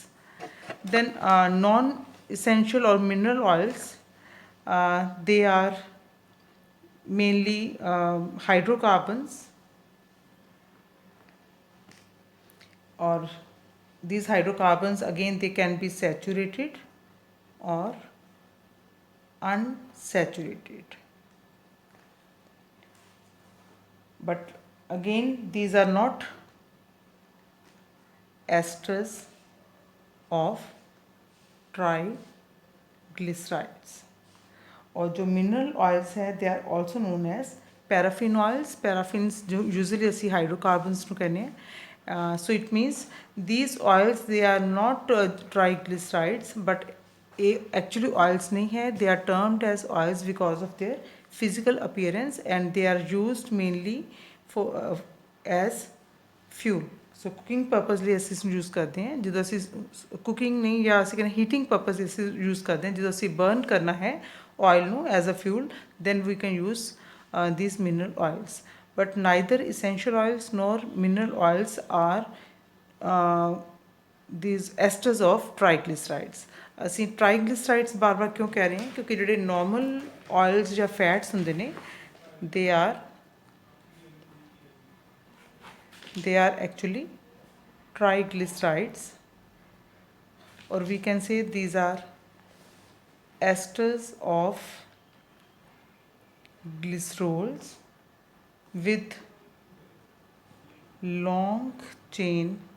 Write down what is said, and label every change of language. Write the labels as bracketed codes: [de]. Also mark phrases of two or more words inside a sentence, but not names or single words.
[en] Then non-essential or mineral oils, they are mainly hydrocarbons, or these hydrocarbons again they can be saturated or unsaturated. But again these are not esters of triglycerides. [hi] और जो [en] mineral oils है they are also known as paraffin oils. [pa] ਪੈਰਾਫਿਨਸ ਜੋ ਯੂਜ਼ਲੀ ਅਸੀਂ ਹਾਈਡ੍ਰੋਕਾਰਬਨਸ ਨੂੰ ਕਹਿੰਦੇ ਆ. [en] So it means these oils they are not triglycerides, but actually oils [hi] नहीं है. [en] They are termed as oils because of their physical appearance and they are used mainly for as fuel. [pa] ਸੋ [en] cooking purpose [pa] ਲਈ ਅਸੀਂ ਇਸ ਨੂੰ ਯੂਜ਼ ਕਰਦੇ ਹਾਂ. ਜਦੋਂ ਅਸੀਂ ਕੁਕਿੰਗ ਨਹੀਂ ਜਾਂ ਅਸੀਂ ਕਹਿੰਦੇ [en] heating purpose [pa] ਅਸੀਂ ਯੂਜ਼ ਕਰਦੇ ਹਾਂ, ਜਦੋਂ ਅਸੀਂ ਬਰਨ ਕਰਨਾ ਹੈ [en] oil no as a fuel, then we can use these mineral oils. But neither essential oils nor mineral oils are these esters of triglycerides. [pa] ਅਸੀਂ triglycerides ਬਾਰ-ਬਾਰ ਕਿਉਂ ਕਹਿ ਰਹੇ ਹਾਂ? ਕਿਉਂਕਿ ਜਿਹੜੇ [en] normal oils [pa] ਜਾਂ fats ਹੁੰਦੇ ਨੇ [en] they are actually triglycerides, or we can say these are esters of glycerols with long chain